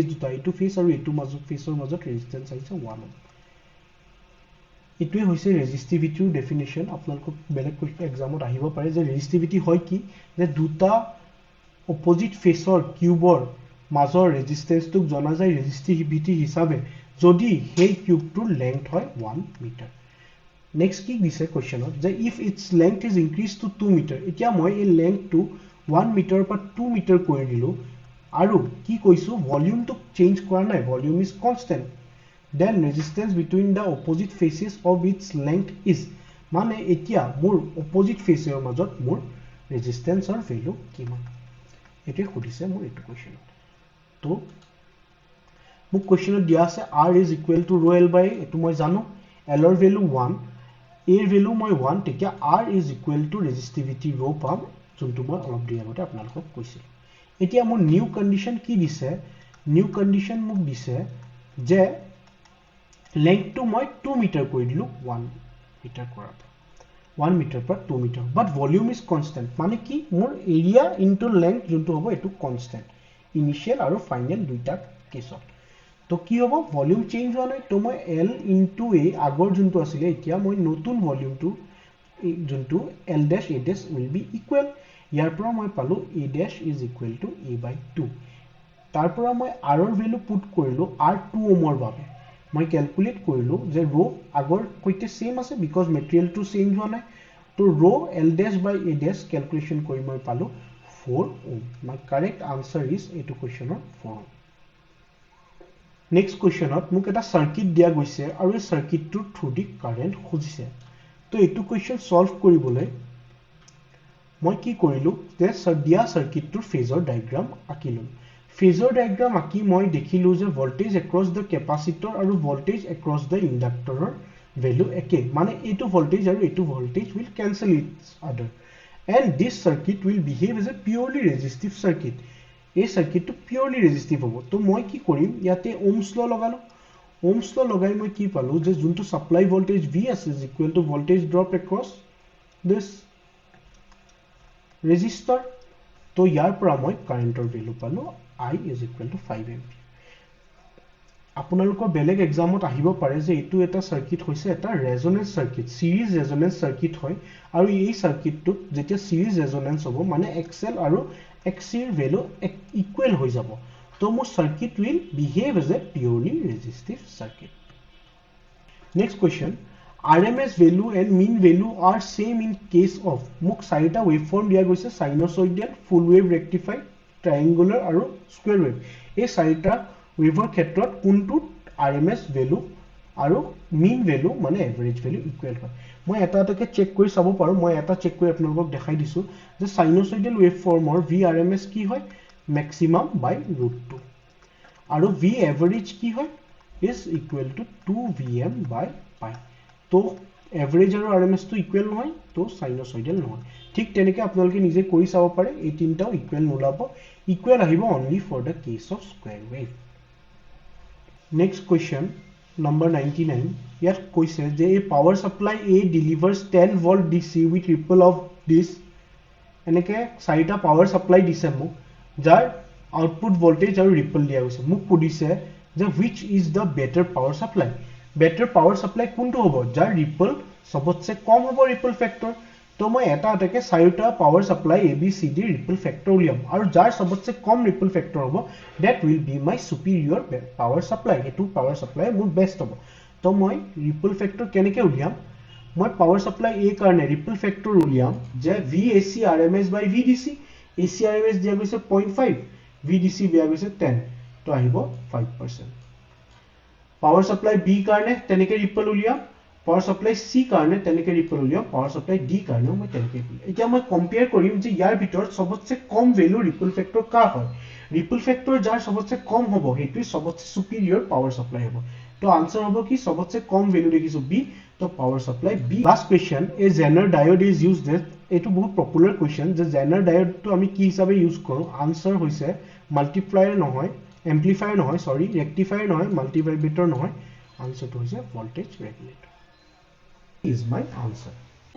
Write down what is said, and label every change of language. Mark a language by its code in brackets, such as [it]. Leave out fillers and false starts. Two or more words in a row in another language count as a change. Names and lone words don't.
[as] দুটা এইটো ফেজ আৰু এইটো মাজত ফেজৰ মাজত ৰেজিস্ট্যান্স আছে 1 ওহম এটোৱে হৈছে ৰেজিস্টিভিটিৰ ডেফিনিশন আপোনালোকক বেলেগ [en] question examত [as] আহিব পাৰে যে ৰেজিস্টিভিটি হয় কি যে দুটা অপোজিট ফেজৰ কিউবৰ মাজৰ ৰেজিস্ট্যান্সটোক জনা যায় ৰেজিস্টিভিটি হিচাপে যদি সেই কিউবটোৰ লেংথ হয় 1 মিটাৰ Next কি দিছে কোৱেশ্যনত যে [en] if its length is increased to 2 meter [as] এতিয়া মই এই লেংথটো 1 মিটাৰ পৰা 2 মিটাৰ কৰি দিলো আৰু কি কৈছো ভলিউমটো চেঞ্জ কৰা নাই [en] volume is constant then resistance between the opposite faces of its length is [as] মানে এতিয়া মোৰ [en] opposite faceৰ [as] মাজত মোৰ ৰেজিস্ট্যান্সৰ ভ্যালু কিমান এটো খুদিছে মোৰ এটো কোৱেশ্যনত তো মোক কোৱেশ্যনত দিয়া আছে [en] r is equal to rho l by [as] এটো মই জানো l ৰ ভ্যালু 1 এর ভ্যালু মই 1 তেতিয়া [en] r is equal to resistivity rho [as] পাম যোনটো মই অলপ দেৰি আগতে আপোনালোকক কৈছিল এতিয়া মোৰ [en] new condition [as] কি দিছে নিউ কন্ডিশন মোক দিছে যে লেংথটো মই 2 মিটাৰ কৰি দিলো 1 মিটাৰ কৰাৰ 1 মিটাৰ পৰা 2 মিটাৰ [en] but volume is constant [as] মানে কি মোৰ [en] area into length [as] যোনটো হ'ব এটো কনস্ট্যান্ট ইনিশিয়াল আৰু ফাইনাল দুইটা কেছত তো কি হ'ব ভলিউম চেঞ্জ হোৱা নাই তো মই [en] l into a [as] আগৰ যোনটো আছিল এতিয়া মই নতুন ভলিউমটো যোনটো [en] l dash a dash will be equal [as] ইয়াৰ পৰা মই পালো [en] a dash is equal to a by 2 [as] তাৰ পৰা মই r ৰ ভ্যালু পুট কৰিলো r 2 ওহমৰ বাবে মই ক্যালকুলেট কৰিলো যে rho আগৰ কইতে সেম আছে [en] because materialটো [as] চেঞ্জ হোৱা নাই তো [en] rho l dash by a dash [as] ক্যালকুলেশন কৰি মই পালো 4 ওহম [en] my correct answer is [as] এটো কোৱেশ্যনৰ 4 [en] Next questionত [as] মোক এটা সার্কিট দিয়া গৈছে আৰু এই সার্কিটটোৰ থ্ৰু দি কারেন্ট খুজিছে তো এইটো কোৱেশ্যন সলভ কৰিবলৈ মই কি কৰিলো যে দিয়া সার্কিটটোৰ [en] phasor diagram [as] আঁকিলো [en] phasor diagram [as] আঁকি মই দেখিলো যে [en] voltage across the capacitor [as] আৰু [en] voltage across the inductorৰ [as] ভ্যালু একে মানে এইটো ভোল্টেজ আৰু এইটো ভোল্টেজ [en] will cancel each other and this circuit will behave as a purely resistive circuit [as] এই সার্কিটটো [en] purely resistive [as] হ'ব তো মই কি কৰিম ইয়াতে [en] Ohm's law [as] লগালো [en] Ohm's law [as] লগাই মই কি পালো যে যোনটো [en] supply voltage V [as] আছে [en] is equal to voltage drop across this [as] ৰেজিস্টৰ তো ইয়াৰ পৰা মই কাৰেন্টৰ ভ্যালু পালো [en] I is equal to 5 ampere [as] আপোনালোকৰ বেলেগ এক্সামত আহিব পাৰে যে এটো এটা সার্কিট হৈছে এটা [en] resonance circuit series resonance circuit [as] হয় আৰু এই সার্কিটটো যেতিয়া [en] series resonance [as] হ'ব মানে XL আৰু XC ৰ ভ্যালু ইকুৱেল হৈ যাব তো মোৰ [en] circuit will behave as a purely resistive circuit next question RMS value and mean value are same in case of [as] মোক চাৰিটা ওয়েভফৰ্ম দিয়া গৈছে সাইনোসইডাল [en] full wave rectified [as] ট্ৰায়াঙ্গুলাৰ আৰু [en] square wave [as] এই চাৰিটা ওয়েভৰ ক্ষেত্ৰত কোনটো [en] RMS value [as] আৰু [en] mean value [as] মানে [en] average value [as] ইকুৱেল হয় মই এটা এটাকে চেক কৰি চাব পাৰো মই এটা চেক কৰি আপোনালোকক দেখাই দিছো যে সাইনোসইডাল ওয়েভফৰ্মৰ VRMS কি হয় ম্যাক্সিমাম বাই √2 আৰু V এভাৰেজ কি হয় [en] is equal to 2Vm by pi [as] তো এভাৰেজ আৰু RMS টো ইকুৱেল নহয় তো সাইনোসইডাল নহয় ঠিক তেনেকৈ আপোনালোকে নিজে কৰি চাব পাৰে এই তিনটাও ইকুৱেল নোলাব ইকুৱেল আহিব [en] only for the case of square wave next question number 99 [as] ইয়াত কৈছে যে [en] a power supply A delivers 10 volt DC with ripple of this [as] এনেকে চাৰিটা [en] power supply [as] দিছে মোক যাৰ [en] output voltage [as] আৰু ৰিপল দিয়া হৈছে মোক কৈছে যে [en] which is the better power supply [as] কোনটো হ'ব যাৰ ৰিপল [hi] सबसे कम [as] হ'ব [en] ripple factor [as] তো মই এটা এটাকে চাৰিটা [en] power supply A B C D ripple factor [as] উলিয়াম আৰু যাৰ [hi] सबसे कम [en] ripple factor [as] হ'ব [en] that will be my superior power supply [as] এটো [en] power supply [as] মোৰ বেষ্ট হ'ব তো মই [en] ripple factor [as] কেনেকৈ উলিয়াম মই [en] power supply A [as] কাৰণে [en] ripple factor [as] উলিয়াম যে [en] VAC RMS by VDC AC RMS [as] দিয়া গৈছে 0.5 VDC দিয়া গৈছে 10 তো আহিব 5% [en] power supply [as] বি কাৰণে তেনেকৈ ৰিপল উলিয়াম [en] power supply C [as] কাৰণে তেনেকৈ ৰিপল উলিয়াম [en] power supply D [as] কাৰণেও মই তেনেকৈ উলিয়াম এতিয়া মই কম্পেয়াৰ কৰিম যে ইয়াৰ ভিতৰত [hi] सबसे कम [as] ভ্যালু [en] ripple factor [as] কাৰ হয় [en] ripple factor [as] যাৰ [hi] सबसे कम [as] হ'ব হেতু সবতছে [en] superior power supply [as] হ'ব তো আনসাৰ হ'ব কি [hi] सबसे कम [as] ভ্যালু দেখিছো বি তো [en] power supply B last question a Zener diode is used [as] এটো [en] popular question [as] যে জেনাৰ ডায়োডটো আমি কি হিচাপে ইউজ কৰো আনসাৰ হৈছে মাল্টিপ্লায়াৰ নহয় এম্প্লিফায়াৰ নহয় সৰি ৰেক্টিফায়াৰ নহয় মাল্টিভাইব্ৰেটৰ নহয় আনসাৰটো হৈছে [en] voltage regulator is my answer